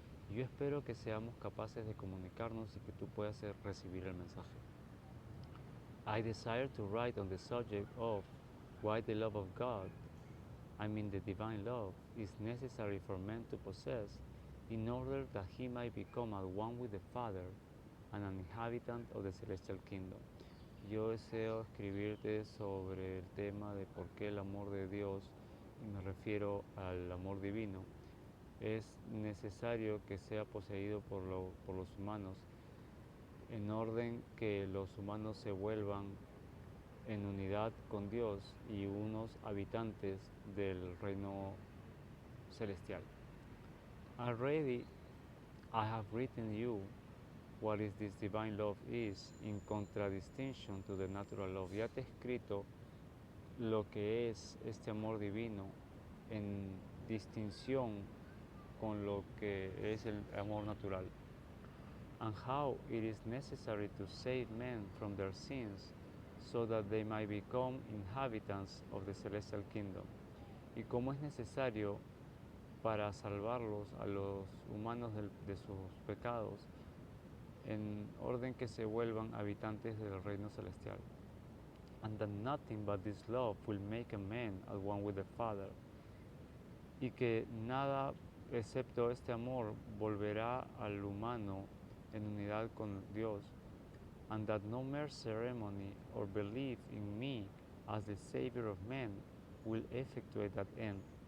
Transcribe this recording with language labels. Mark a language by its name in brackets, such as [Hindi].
[Spanish] Yo espero que seamos capaces de comunicarnos y que tú puedas recibir el mensaje. [English] I desire to write on the subject of why the love of God, the divine love, is necessary for man to possess in order that he might become at one with the Father and an inhabitant of the celestial kingdom. [Spanish] Yo deseo escribirte sobre el tema de por qué el amor de Dios, y me refiero al amor divino, es necesario que sea poseído por los humanos, en orden que los humanos se vuelvan en unidad con Dios y unos habitantes del reino celestial. [English] Already I have written you what is this divine love is in contradistinction to the natural love. [Spanish] Ya te he escrito lo que es este amor divino en distinción con lo que es el amor natural. [English] And how it is necessary to save men from their sins so that they might become inhabitants of the celestial kingdom. [Spanish] Y cómo es necesario para salvarlos a los humanos de sus pecados, en orden que se vuelvan habitantes del reino celestial. [English] And that nothing but this love will make a man at one with the Father. [Spanish] Y que nada excepto este amor volverá al humano en unidad con Dios. [English] And that no mere ceremony or belief in me as the Savior of men will effectuate that end.